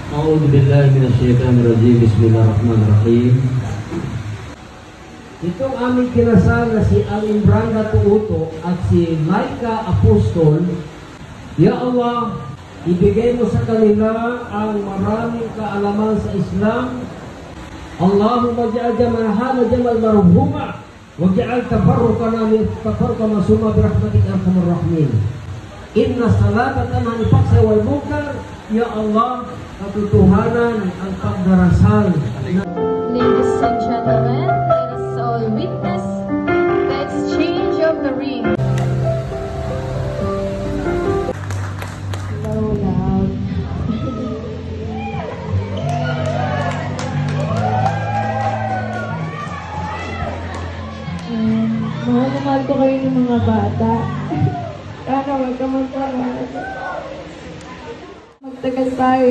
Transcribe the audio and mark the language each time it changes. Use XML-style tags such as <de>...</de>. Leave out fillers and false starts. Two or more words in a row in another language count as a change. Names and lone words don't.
<ar>أعوذ بالله من الشيطان الرجيم بسم الله الرحمن الرحيم.</ar> <tl>Itong aming kinasal na si Aling Branda Tuuto at si Laika Apostol,</tl> <ar>يا الله,</ar> <tl>ibigay mo sa kanila ang maraming kaalaman sa Islam.</tl> <ar>اللهم اجعل جمعنا جمعا مرحوما واجعل تفرقنا معصوما برحمتك أرحم الراحمين. إن الصلاة تنهى عن الفحشاء والمنكر. يا الله,</ar> <tl>katotohanan ang pagdarasal.</tl> <en>Ladies and gentlemen, let us all witness the exchange of the ring. Loud.</en> <tl>Mahal na mahal ko kayo ng mga bata. Sana wag ka magparaan. Magtagal tayo.</tl>